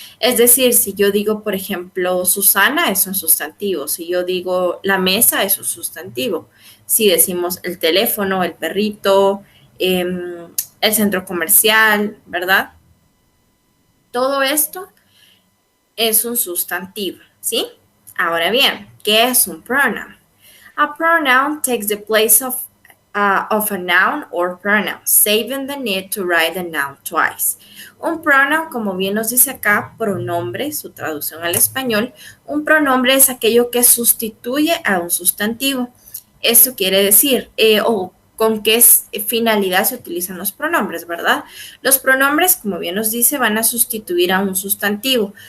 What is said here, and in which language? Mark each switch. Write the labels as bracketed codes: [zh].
[es] Es decir, si yo digo, por ejemplo, Susana es un sustantivo, si yo digo la mesa es un sustantivo, si decimos el teléfono, el perrito, el centro comercial, ¿verdad? Todo esto es un sustantivo, ¿sí? Ahora bien, ¿qué es un pronoun? [en] A pronoun takes the place of a noun or pronoun, saving the need to write the noun twice. [es] Un pronoun, como bien nos dice acá, pronombre, su traducción al español, un pronombre es aquello que sustituye a un sustantivo. Esto quiere decir, o con qué finalidad se utilizan los pronombres, ¿verdad? Los pronombres, como bien nos dice, van a sustituir a un sustantivo.